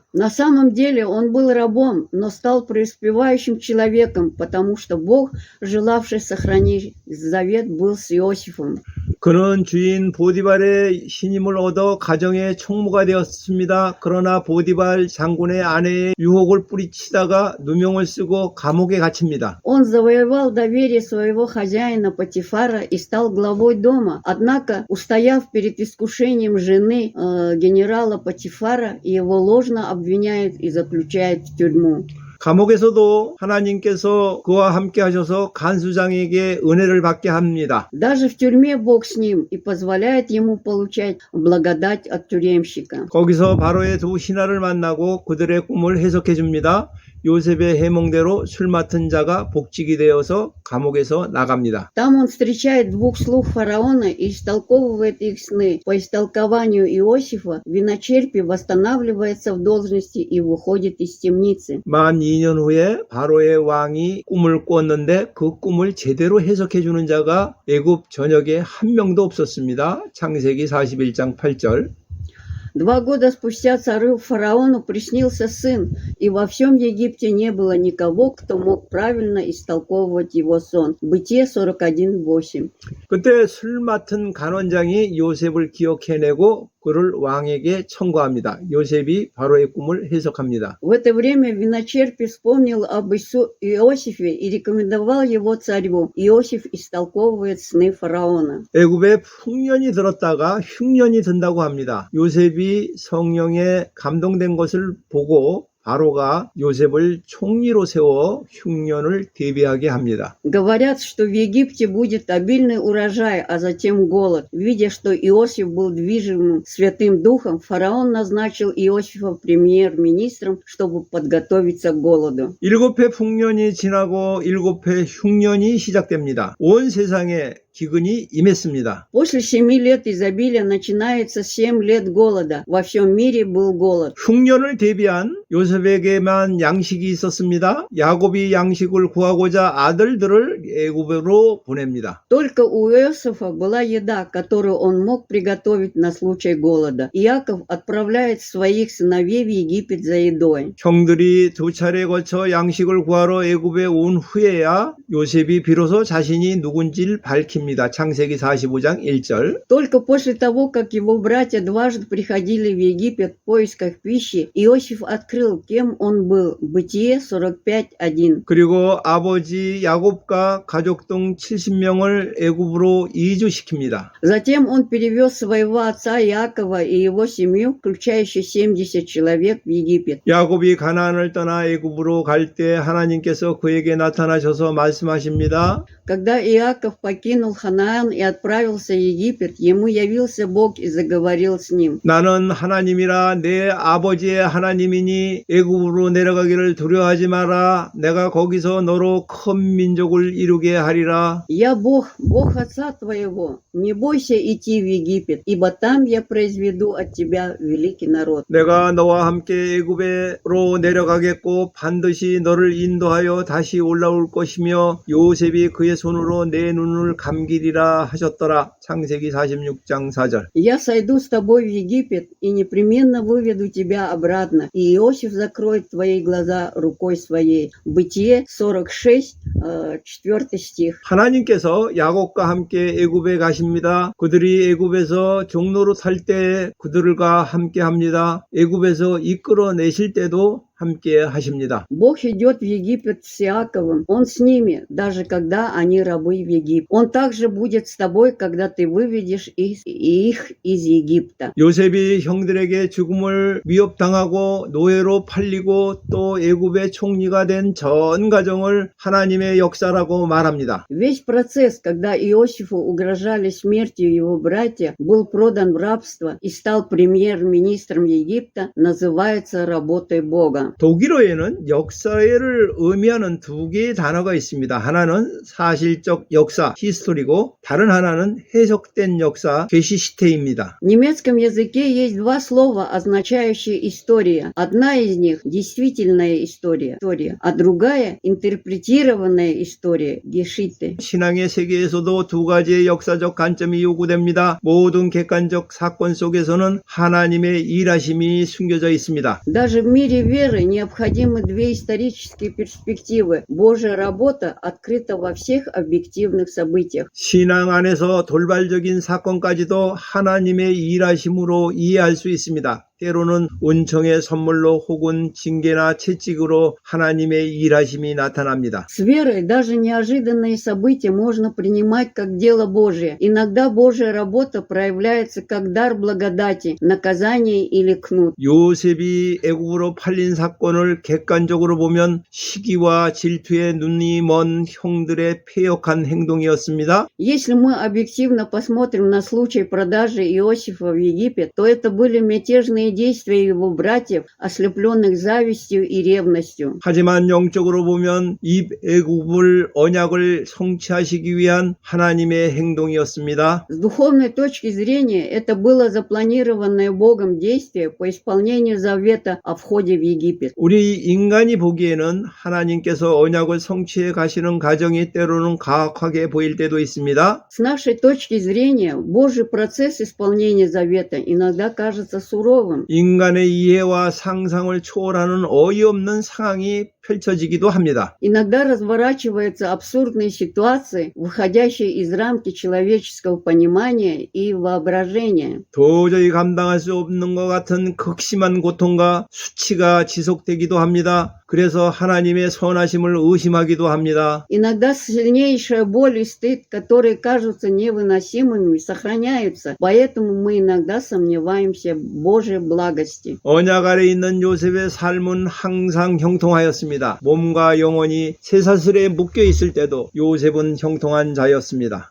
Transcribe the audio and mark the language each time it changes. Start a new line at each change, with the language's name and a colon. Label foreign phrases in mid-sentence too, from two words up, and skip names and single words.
Russian: На самом деле он был рабом, но стал преуспевающим человеком, потому что Бог, желавший сохранить завет, был с Иосифом.
Korean: 그는 주인 보디발의 신임을 얻어 가정의 총무가 되었습니다. 그러나 보디발 장군의 아내의 유혹을 뿌리치다가 누명을 쓰고 감옥에 갇힙니다.
Russian: Он завоевал доверие своего хозяина Потифара и стал главой дома. Однако, устояв перед искушением жены генерала Потифара, его ложно обвиняют и заключают в тюрьму.
Korean: 감옥에서도 하나님께서 그와 함께 하셔서 간수장에게 은혜를 받게 합니다.
Russian: Даже в тюрьме Бог с ним и позволяет ему получать благодать от тюремщика.
Korean: 거기서 바로의 두 신하를 만나고 그들의 꿈을 해석해 줍니다. 요셉의 해몽대로 술 맡은 자가 복직이 되어서 감옥에서 나갑니다.
Russian: Там он встречает двух слуг фараона и истолковывает их сны. По истолкованию Иосифа, виночерпий восстанавливается в должности и выходит из темницы.
Korean: 만 2년 후에 바로의 왕이 꿈을 꿨는데 그 꿈을 제대로 해석해 주는 자가 애굽 전역에 한 명도 없었습니다. 창세기 41장 8절.
Russian: 2 года спустя царю фараону приснился сын, и во всем Египте не было никого, кто мог правильно истолковывать его сон. Бытие 41:8.
Korean: 그때 술 맡은 간원장이 요셉을 기억해내고 그를 왕에게 청구합니다. 요셉이 바로의 꿈을 해석합니다.
Russian: В это время виночерпий вспомнил об Иосифе и рекомендовал его царю. Иосиф истолковывает сны фараона.
Korean: 애굽에 풍년이 들었다가 흉년이 든다고 합니다. 요셉이 성령에 감동된 것을 보고 바로가 요셉을 총리로 세워 흉년을 대비하게 합니다.
Russian: Говорят, что в Египте будет обильный урожай, а затем голод. Видя, что Иосиф был движим Святым Духом, фараон назначил Иосифа премьер-министром, чтобы подготовиться к голоду.
Korean: 7회 풍년이 지나고 7회 흉년이 시작됩니다. 온 세상에 기근이 임했습니다.
Russian: После 7 лет изобилия начинается 7 лет голода. Во всем мире был голод.
Korean: 흉년을 대비한 요셉에게만 양식이 있었습니다. 야곱이 양식을 구하고자 아들들을 애굽으로 보냅니다.
Russian: Только у Иосифа была еда, которую он мог приготовить на случай голода. Иаков отправляет своих сыновей в Египет за едой.
Korean: 형들이 두 차례 거쳐 양식을 구하러 애굽에 온 후에야 요셉이 비로소 자신이 누군지를 밝힙니다. 창세기 45장 1절.
Russian: Только после того, как его братья дважды приходили в Египет в поисках пищи, Иосиф открыл, кем он был. Бытие 45:1.
Korean: 그리고 아버지 야곱과 가족 등 70명을 애굽으로 이주시킵니다.
Russian: Затем он перевез своего отца Иакова и его семью, включающую 70 человек, в Египет.
Korean: 야곱이 가나안을 떠나 애굽으로 갈 때 하나님께서 그에게 나타나셔서 말씀하십니다.
Russian: Когда Иаков покинул Ханаан и отправился в Египет, ему явился Бог и заговорил с ним.
Korean: 나는 하나님이라 내 아버지의 하나님이니 애굽으로 내려가기를 두려워하지 마라. 내가 거기서 너로 큰 민족을 이루게 하리라.
Russian: Я Бог, Бог отца твоего. Не бойся идти в Египет, ибо там я произведу от тебя великий народ.
Korean: 내가 너와 함께 애굽으로 내려가겠고 반드시 너를 인도하여 다시 올라올 것이며 요셉이 그의 손으로 내 눈을 감기리라 하셨더라. 창세기 46장 4절.
Russian: Я сойду с тобой в Египет и непременно выведу тебя обратно, и Иосиф закроет твои глаза рукой своей. Бытие 46, 4 стих.
Korean: 하나님께서 야곱과 함께 애굽에 가십니다. 그들이 애굽에서 종로로 탈 때 그들과 함께 합니다. 애굽에서 이끌어내실 때도 함께 하십니다.
Russian: Бог идет в Египет с Иаковом. Он с ними, даже когда они рабы в Египте. Он также будет с тобой, когда ты выведешь их из Египта.
Korean: 요셉이 형들에게 죽음을 위협당하고 노예로 팔리고 또 애굽의 총리가 된 전 과정을 하나님의 역사라고 말합니다.
Russian: Весь процесс, когда Иосифу угрожали смертью его братья, был продан в рабство и стал премьер-министром Египта, называется работой Бога.
Korean: 독일어에는 역사를 의미하는 두 개의 단어가 있습니다. 하나는 사실적 역사, 히스토리고 다른 하나는 해석된 역사, 게시시테입니다.
Russian: В немецком языке есть два слова, означающие история. Одна из них действительная история, а другая интерпретированная история, Geschichte.
Korean: 신앙의 세계에서도 두 가지의 역사적 관점이 요구됩니다. 모든 객관적 사건 속에서는 하나님의 일하심이 숨겨져 있습니다.
Russian: Даже в мире веры необходимы две исторические перспективы. Божья работа открыта во всех объективных событиях.
Korean: 신앙 안에서 돌발적인 사건까지도 하나님의 일하심으로 이해할 수 있습니다. 때로는 은총의 선물로 혹은 징계나 채찍으로 하나님의 일하심이 나타납니다.
Russian: С верой даже неожиданные события можно принимать как дело Божие. Иногда Божья работа проявляется как дар благодати, наказание или кнут.
Korean: 요셉이 애굽으로 팔린 사건을 객관적으로 보면 시기와 질투에 눈이 먼 형들의 패역한 행동이었습니다.
Russian: Если мы объективно посмотрим на случай продажи Иосифа в Египет, то это были мятежные исполнение действия его братьев, ослепленных завистью и ревностью.
Korean: 하지만 영적으로 보면 이 애굽을 언약을 성취하시기 위한 하나님의 행동이었습니다.
Russian: С духовной точки зрения, это было запланированное Богом действие по исполнению завета о входе в Египет.
Korean: 우리 인간이 보기에는 하나님께서 언약을 성취해 가시는 과정이 때로는 가혹하게 보일 때도 있습니다.
Russian: С нашей точки зрения, Божий процесс исполнения завета иногда кажется суровым.
Korean: 인간의 이해와 상상을 초월하는 어이없는 상황이 펼쳐지기도 합니다.
Russian: Иногда разворачиваются абсурдные ситуации, выходящие из рамки человеческого понимания и воображения.
Korean: 도저히 감당할 수 없는 것 같은 극심한 고통과 수치가 지속되기도 합니다. 그래서 하나님의 선하심을 의심하기도 합니다.
Russian: Иногда сильнейшая боль и стыд, которые кажутся невыносимыми, сохраняются. Поэтому мы иногда сомневаемся в Божьей благости.
Korean: 언약 아래 있는 요셉의 삶은 항상 형통하였습니다. 몸과 영혼이 쇠사슬에 묶여 있을 때도 요셉은 형통한 자였습니다.